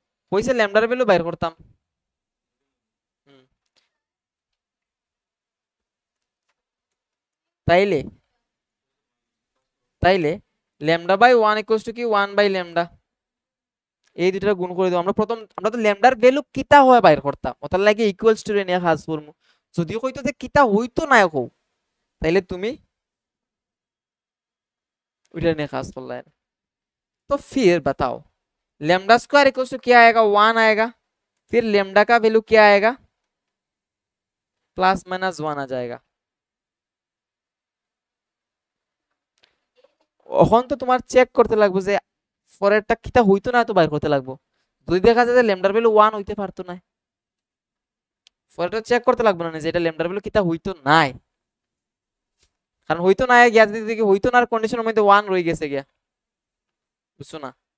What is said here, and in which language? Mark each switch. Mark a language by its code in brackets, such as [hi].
[bn] কইছে ল্যামডার ভ্যালু বাইর করতাম, তাইলে তাইলে λ/1 ইকুয়ালস টু কি 1/λ, এই দুইটা গুণ করে দেব। আমরা তো ল্যামডার ভ্যালু কিতা হয় বাইর করতাম, ওটার লাগে ইকুয়ালস টু নিয়ে কাজ করব। যদি কইতো যে কিতা হইতো না কও তাইলে তুমি ওইটা নিয়ে কাজ করলে। [hi] तो फिर बताओ लेमडा स्क्वायर इक्वल्स टू क्या आएगा 1 आएगा, फिर लेमडा का वैल्यू क्या आएगा प्लस माइनस 1 आ जाएगा। [bn] এখন তো তোমার চেক করতে লাগবে যে পরেরটা কিটা হইতো না তো বাইর করতে লাগবে। যদি দেখা যায় যে ল্যামডার ভ্যালু 1 হইতে পারতো না পরেরটা চেক করতে লাগবে না যে এটা ল্যামডার ভ্যালু কিটা হইতো নাই, কারণ হইতো না গিয়া যদি দেখি হইতো না কন্ডিশনের মধ্যে 1 রয়ে গেছে গিয়া, বুঝছো না।